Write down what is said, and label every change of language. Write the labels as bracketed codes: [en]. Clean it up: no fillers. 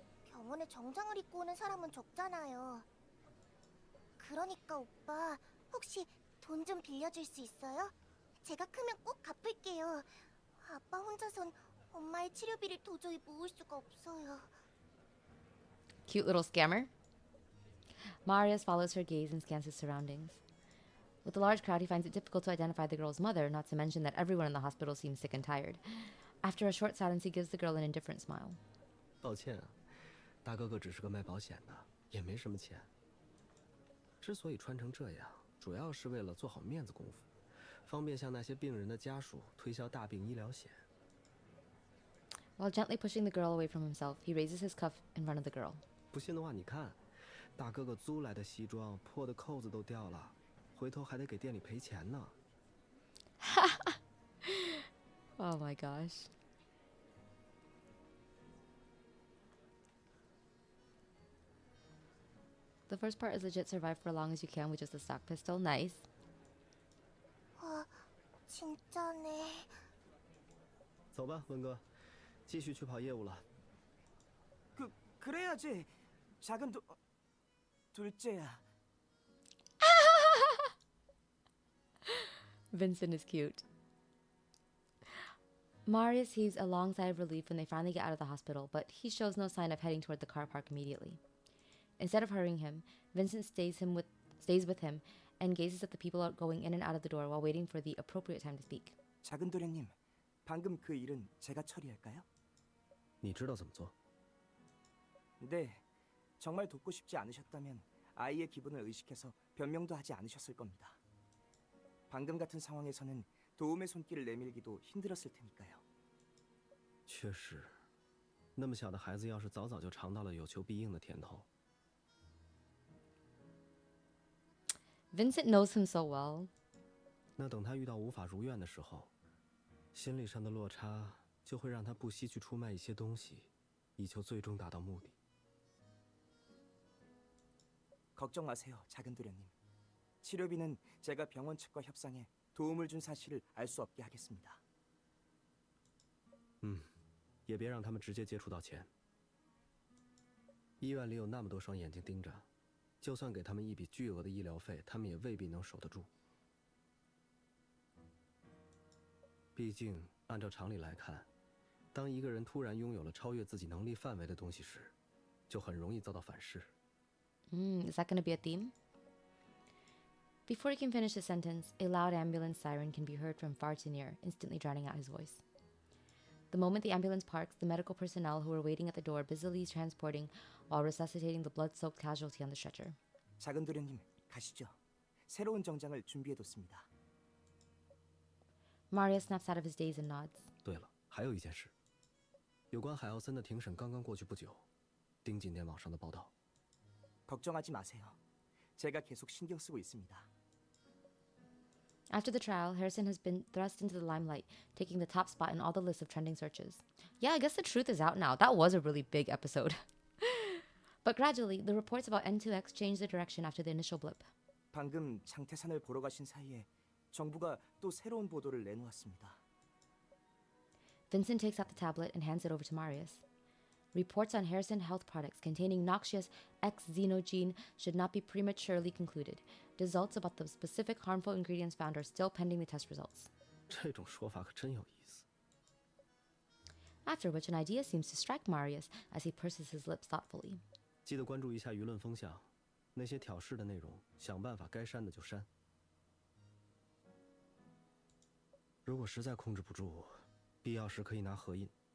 [ko] 병원에 정장을 입고 오는 사람은 적잖아요. 그러니까 오빠, 혹시 돈 좀 빌려줄 수 있어요? 제가 크면 꼭 갚을게요. 아빠 혼자선 엄마의 치료비를 도저히 모을 수가 없어요. [en] Cute little scammer. Marius follows her gaze and scans his surroundings. With the large crowd, he finds it difficult to identify the girl's mother, not to mention that everyone in the hospital seems sick and tired. After a short silence, he gives the girl an indifferent smile. [zh] 抱歉啊，大哥哥只是个卖保险的，也没什么钱。之所以穿成这样，主要是为了做好面子功夫，方便向那些病人的家属推销大病医疗险。 [en] While gently pushing the girl away from himself, he raises his cuff in front of the girl. [zh] 不信的话，你看，大哥哥租来的西装破的扣子都掉了，回头还得给店里赔钱呢。 [en] Oh my gosh. The first part is legit survive for as long as you can with just a stock pistol. Nice. [ko] 진짜네. [zh] 走吧，文哥，继续去跑业务了。 [ko] 그래야지. 작은 둘째야. [en] Vincent is cute. Marius heaves a long sigh of relief when they finally get out of the hospital, but he shows no sign of heading toward the car park immediately. Instead of hurrying him, Vincent stays with him and gazes at the people going in and out of the door while waiting for the appropriate time to speak. [ko] 작은 도련님, 방금 그 일은 제가 처리할까요? [zh] 你知道怎么做？ [ko] 네, 정말 돕고 싶지 않으셨다면 아이의 기분을 의식해서 변명도 하지 않으셨을 겁니다. 방금 같은 상황에서는 도움의 손길을 내밀기도 힘들었을 테니까요. [zh] 确实，那么小的孩子要是早早就尝到了有求必应的甜头。 [en] Vincent knows him so well. [zh] 那等他遇到无法如愿的时候，心理上的落差就会让他不惜去出卖一些东西，以求最终达到目的。 [ko] 걱정 마세요, 작은 도련님. 치료비는 제가 병원 측과 협상해 도움을 준 사실을 알 수 없게 하겠습니다. [zh] 也别让他们直接接触到钱。医院里有那么多双眼睛盯着，就算给他们一笔巨额的医疗费，他们也未必能守得住。毕竟，按照常理来看，当一个人突然拥有了超越自己能力范围的东西时，就很容易遭到反噬。 [en] Is that going to be a theme? Before he can finish his sentence, a loud ambulance siren can be heard from far too near, instantly drowning out his voice. The moment the ambulance parks, the medical personnel who are waiting at the door busily transporting while resuscitating the blood-soaked casualty on the stretcher. [ko] 작은 도련님, 가시죠. 새로운 정장을 준비해뒀습니다. [en] Marius snaps out of his daze and nods. [zh] 对了，还有一件事，有关海奥森的庭审刚刚过去不久，盯紧点网上的报道。 [ko] 걱정하지 마세요. 제가 계속 신경 쓰고 있습니다. [en] After the trial, Harrison has been thrust into the limelight, taking the top spot in all the lists of trending searches. Yeah, I guess the truth is out now. That was a really big episode. But gradually, the reports about N2X changed their direction after the initial blip. [ko] 방금 장태산을 보러 가신 사이에 정부가 또 새로운 보도를 내놓았습니다. [en] Vincent takes out the tablet and hands it over to Marius. Reports on Harrison health products containing noxious X-xenogene should not be prematurely concluded. Results about the specific harmful ingredients found are still pending the test results. [zh] 这种说法可真有意思。 [en] After which, an idea seems to strike Marius as he purses his lips thoughtfully. [zh] 记得关注一下舆论风向，那些挑事的内容，想办法该删的就删。如果实在控制不住，必要时可以拿合印。